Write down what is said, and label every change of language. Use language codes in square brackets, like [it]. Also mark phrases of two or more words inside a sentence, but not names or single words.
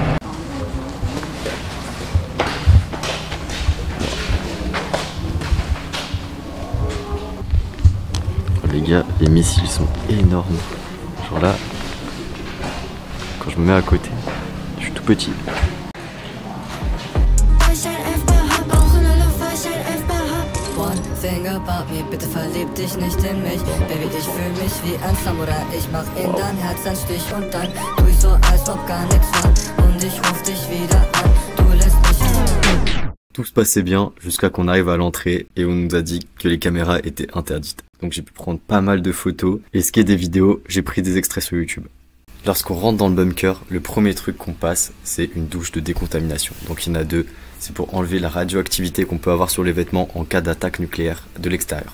[fr] Les gars, les missiles sont énormes. Genre là, quand je me mets à côté, je suis tout petit. [de] Bitte verlieb dich nicht in mich, Baby, ich fühl mich wie ein Samurai. Ich mach in dein Herz einen Stich und dann tu ich so, als ob gar nichts war. Und ich ruf dich wieder an, du lässt mich. [fr] Tout se passait bien jusqu'à qu'on arrive à l'entrée et on nous a dit que les caméras étaient interdites. Donc j'ai pu prendre pas mal de photos et ce qui est des vidéos, j'ai pris des extraits sur YouTube. Lorsqu'on rentre dans le bunker, le premier truc qu'on passe, c'est une douche de décontamination. Donc il y en a 2. C'est pour enlever la radioactivité qu'on peut avoir sur les vêtements en cas d'attaque nucléaire de l'extérieur.